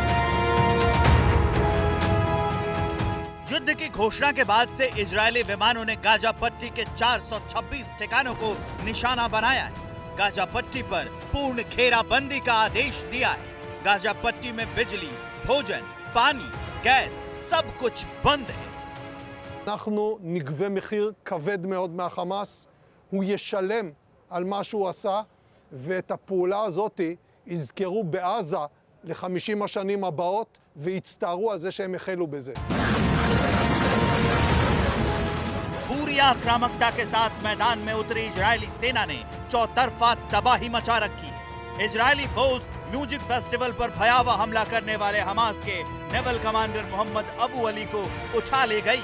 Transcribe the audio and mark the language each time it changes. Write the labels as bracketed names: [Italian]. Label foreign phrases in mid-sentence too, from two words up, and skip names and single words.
[Hindi] युद्ध की घोषणा के बाद से इजरायली विमानों ने गाजा पट्टी के 426 ठिकानों को निशाना बनाया है। गाजा पट्टी पर पूर्ण घेराबंदी का आदेश दिया है। गाजा पट्टी में बिजली, भोजन, पानी, गैस सब कुछ बंद है। [Hebrew] אנחנו נגבה מחיר כבד מאוד מהחמאס, הוא ישלם על מה שהוא עשה, ואת הפעולה הזאת יזכרו בעזה ל-50 השנים הבאות, ויצטערו על זה שהם החלו בזה. [Hindi] पूरी आक्रामकता के साथ मैदान में उतरी इजरायली सेना ने चौतरफा तबाही मचा रखी है। इजरायली फोर्स [English] music festival [Hindi] पर भयावह हमला करने वाले हमास के [English] naval commander [Hindi] मोहम्मद अबू अली को उठा ले गई।